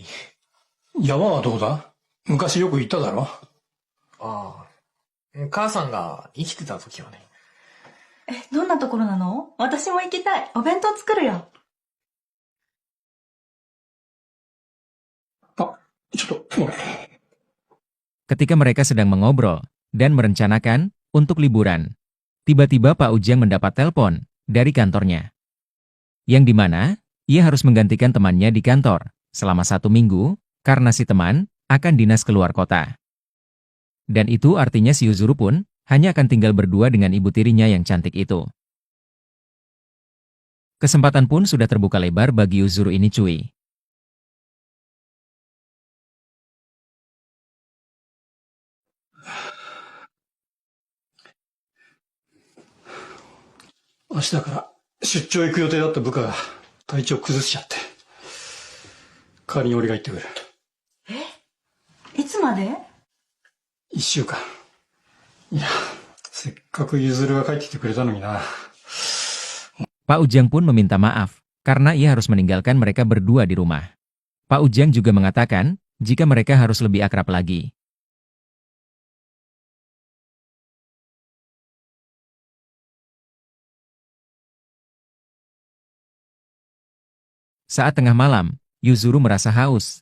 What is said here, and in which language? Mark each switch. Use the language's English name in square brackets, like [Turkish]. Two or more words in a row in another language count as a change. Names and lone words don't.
[Japanese] 山はどこだ？昔よく行っただろ？ああ、母さんが生きてた時はね。どんなところなの？私も行きたい。お弁当作るよ。あ、ちょっと、ごめん。 [Indonesian] Ketika mereka sedang mengobrol dan merencanakan untuk liburan, tiba-tiba Pak Ujang mendapat telepon dari kantornya. Yang dimana, ia harus menggantikan temannya di kantor selama 1 minggu, karena si teman akan dinas keluar kota. Dan itu artinya si Yuzuru pun hanya akan tinggal berdua dengan ibu tirinya yang cantik itu. Kesempatan pun sudah terbuka lebar bagi Yuzuru ini cuy. [Japanese] 明日から出張行く予定だった部下が体調崩しちゃって。代わりに俺が行ってくる。いつまで 1週間。いや、せっかくゆずるが帰ってきてくれたのにな。 [Indonesian] Pak Ujang pun meminta maaf, karena ia harus meninggalkan mereka berdua di rumah. Pak Ujang juga mengatakan, jika mereka harus lebih akrab lagi. Saat tengah malam, Yuzuru merasa haus.